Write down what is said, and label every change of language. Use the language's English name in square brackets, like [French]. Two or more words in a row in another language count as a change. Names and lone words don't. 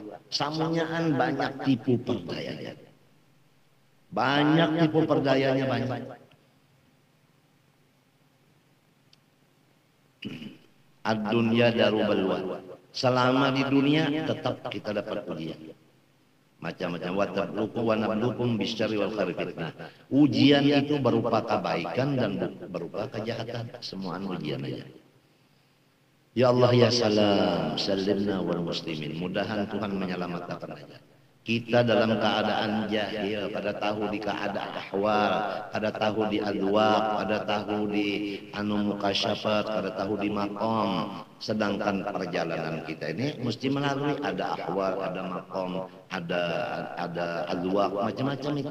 [Banjar] Samunyaan banyak tipu perdayanya. Banyak tipu perdayanya banyak. [Arabic] الدنيا دار بلوى. [Indonesian] Selama di dunia tetap kita dapat ujian. [Arabic] Macam-macam ونبلوكم ونبلوكم بالشر والخير فتنة. [Indonesian] Ujian itu berupa kebaikan dan berupa kejahatan. Semua ujian aja. [Arabic] يا الله يا سلام، سلمنا والمسلمين. [Banjar] Mudahan Tuhan menyelamatkan aja. Kita dalam keadaan jahil, kada tahu di keadaan ahwal, kada tahu di adwaq, kada tahu di mukasyafat, kada tahu di maqam. [Indonesian] Sedangkan perjalanan kita ini mesti melalui ada ahwal, ada maqam, ada adwaq, macam-macam itu.